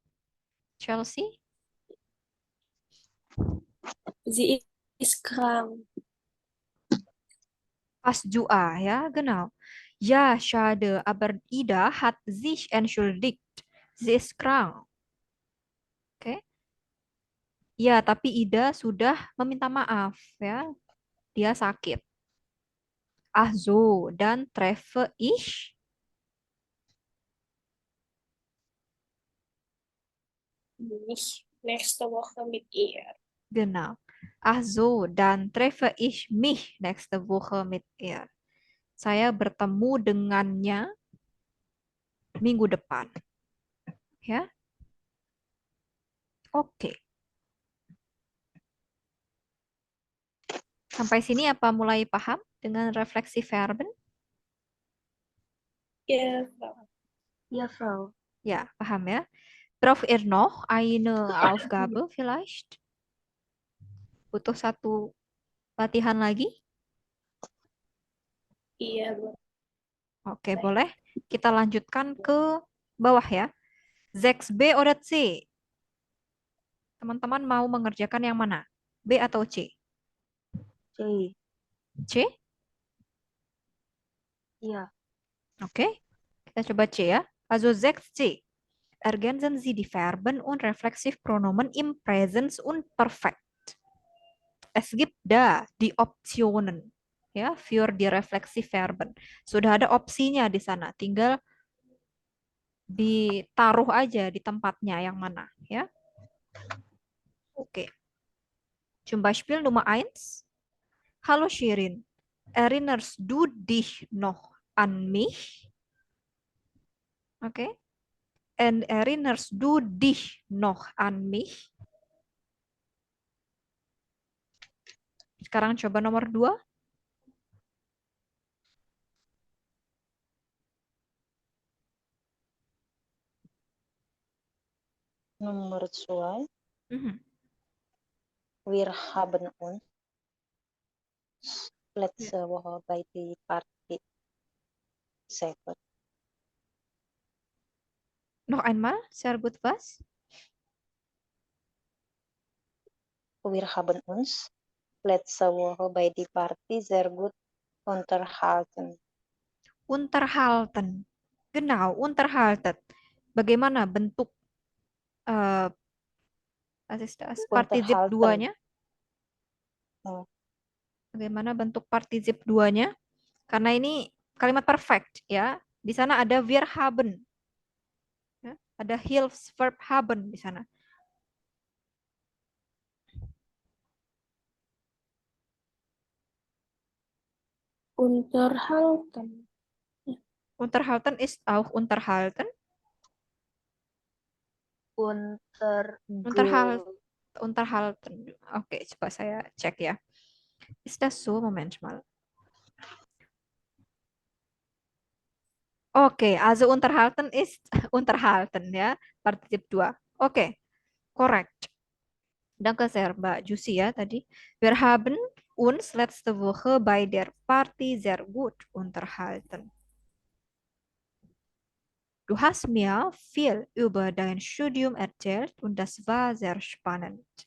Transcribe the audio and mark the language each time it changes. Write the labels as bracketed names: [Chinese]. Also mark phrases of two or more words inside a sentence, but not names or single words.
[German] Chelsea? Sie ist krank. Fast Jua, ya, genau. Ja, schade, aber Ida hat sich entschuldigt. Sie ist krank. [Indonesian] Oke. Ya, tapi Ida sudah meminta maaf, ya. Dia sakit. [German] Ach so, dann treffe ich. Mich nächste Woche mit ihr. Genau. Ach so, dann treffe ich mich nächste Woche mit ihr. [Indonesian] Saya bertemu dengannya minggu depan. Ya, oke. Sampai sini apa mulai paham dengan [German] refleksi verben? Ja, Frau. Ja, Frau. [Indonesian] Ya, paham ya. [German] Braucht ihr noch eine Aufgabe vielleicht? [Indonesian] Butuh satu latihan lagi? Iya, Bu. Oke, boleh. Kita lanjutkan ke bawah ya. [German] 6B oder C? [Indonesian] Teman-teman mau mengerjakan yang mana? B atau C? C. C? Iya. Oke. Kita coba C ya. [German] Also 6C. Ergänzen Sie die Verben und Reflexivpronomen im Präsens und Perfekt. Es gibt da die Optionen ya für die Reflexivverben. [Indonesian] Sudah ada opsinya di sana, tinggal ditaruh aja di tempatnya yang mana ya. Oke. [German] Zum Beispiel Nummer 1. Hallo Shirin, erinnerst du dich noch an mich? [Indonesian] Oke. [German] And erinnerst du dich noch an mich? [Indonesian] Sekarang coba nomor 2. Nomor 2. Mhm. [German] Wir haben uns letzte Woche bei der Party sehr gut. Noch einmal, sehr gut was? Wir haben uns letzte Woche bei der Party sehr gut unterhalten. Unterhalten. Genau, unterhalten. [Indonesian] Bagaimana bentuk [German] was ist das? [Indonesian] Partizip [German] Unterhalten. [Indonesian] duanya? Oh. Bagaimana bentuk partizip duanya? Karena ini kalimat perfect ya. Di sana ada [German] wir haben. [Indonesian] Ya, ada [German] Hilfsverb haben [Indonesian] di sana. [German] Unterhalten. Unterhalten ist auch unterhalten. Unterhalten. [Indonesian] Oke, coba saya cek ya. [German] Ist das so? Moment mal. Oke, also unterhalten ist unterhalten ya, partizip 2. [Indonesian] Oke, correct. [German] Danke sehr, [Indonesian] Mbak Jusi ya tadi. [German] Wir haben uns letzte Woche bei der Party sehr gut unterhalten. Du hast mir viel über dein Studium erzählt und das war sehr spannend.